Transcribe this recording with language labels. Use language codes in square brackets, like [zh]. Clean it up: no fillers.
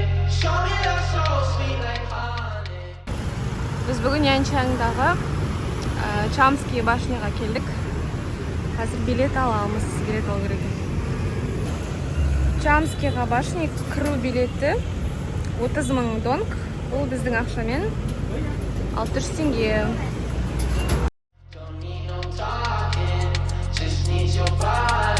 [en] Show me that so sweet like honey. [kk] Біз бүгін Янчангдағы Чамский башняға келдік. Қазір билет аламыз, билет алу керек. Чамскийға башня кіру билеті 30.000 донг. Бұл біздің ақшамен 600 теңге. [en] Don't need no talking, just need your body.